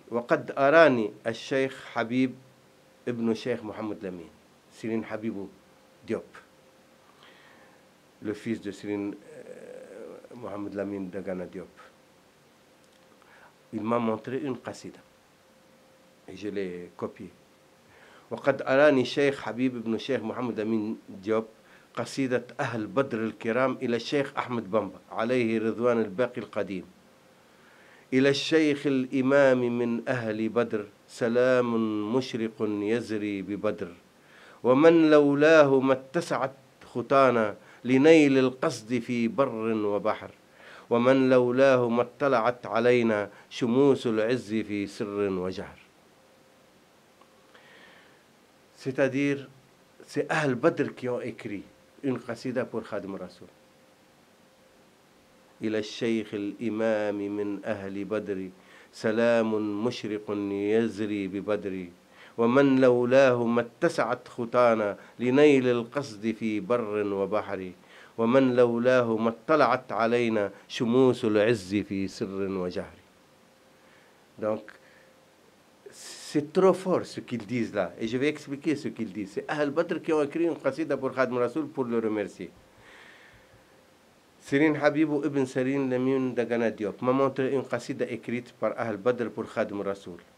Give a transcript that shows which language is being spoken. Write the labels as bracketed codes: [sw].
[ar] وقد أراني الشيخ حبيب ابن Cheikh Mohamed Lamine, Serigne Habibou Diop, [fr] le fils de [ar] Serigne Mohamed Lamine Dagana Diop. [fr] Il m'a montré une qasida et je l'ai copiée. [ar] وقد أراني الشيخ حبيب ابن Cheikh Mohamed Lamine Diop قصيدة أهل بدر الكرام إلى الشيخ أحمد بامبا عليه رضوان الباقي القديم. إلى الشيخ الإمام من أهل بدر سلام مشرق يزري ببدر ومن لولاه ما اتسعت خطانا لنيل القصد في بر وبحر ومن لولاه ما اطلعت علينا شموس العز في سر وجهر. [fr] C'est-à-dire, c'est Ahl Badr qui ont écrit une qasida pour Khadim Rasoul. [ar] إلى الشيخ الإمام من أهل بدر سلام مشرق يزري ببدر ومن لولاه ما اتسعت خطانا لنيل القصد في بر وبحر ومن لولاه ما اطلعت علينا شموس العز في سر وجهر. [fr] Donc, c'est trop fort ce qu'ils disent là. Et je vais expliquer ce qu'ils disent. C'est Ahl Badr qui ont écrit une qasida pour Khadim Rasoul pour le remercier. Serigne Habibou ibn Serigne Lamine Dagana Diop m'a montré une qasida écrite par Ahl Badr pour Khadim Rasoul.